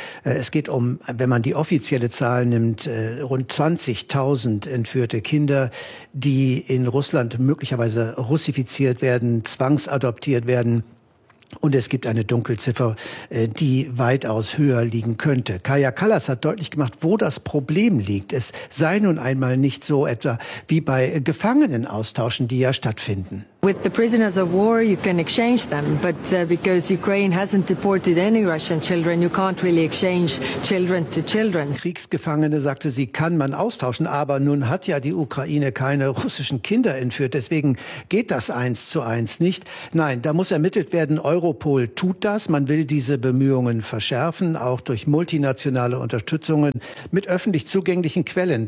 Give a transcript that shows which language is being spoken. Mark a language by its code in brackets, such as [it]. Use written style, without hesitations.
[de] Es geht um, wenn man die offizielle Zahl nimmt, rund 20.000 entführte Kinder, die in Russland möglicherweise russifiziert werden, zwangsadoptiert werden. Und es gibt eine Dunkelziffer, die weitaus höher liegen könnte. Kaja Kallas hat deutlich gemacht, wo das Problem liegt. Es sei nun einmal nicht so etwa wie bei Gefangenenaustauschen, die ja stattfinden. [en] With the prisoners of war, you can exchange them, but because Ukraine hasn't deported any Russian children, you can't really exchange children to children. [de] Kriegsgefangene, sagte sie, kann man austauschen, aber nun hat ja die Ukraine keine russischen Kinder entführt, deswegen geht das eins zu eins nicht. Nein, da muss ermittelt werden. Europol tut das. Man will diese Bemühungen verschärfen, auch durch multinationale Unterstützungen mit öffentlich zugänglichen Quellen.